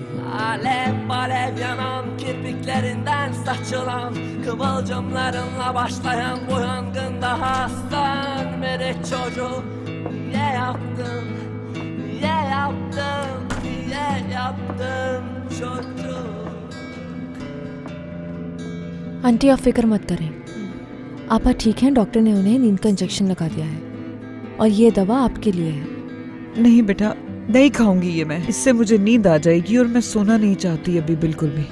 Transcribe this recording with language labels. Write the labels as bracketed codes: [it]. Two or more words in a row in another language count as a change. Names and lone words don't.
[tr] Alev alev yanan kirpiklerinden saçılan kıvılcımlarınla başlayan bu yangın daha sönmedi çocuk. Niye yaptın, niye yaptın, niye yaptın çocuk? [ur] آنٹی آپ فکر مت کریں، آپا ٹھیک ہیں. ڈاکٹر نے انہیں نیند کا انجکشن لگا دیا ہے اور یہ دوا آپ کے لیے ہے. نہیں بیٹا، نہیں کھاؤں گی یہ میں۔ اس سے مجھے نیند آ جائے گی اور میں سونا نہیں چاہتی ابھی بالکل بھی.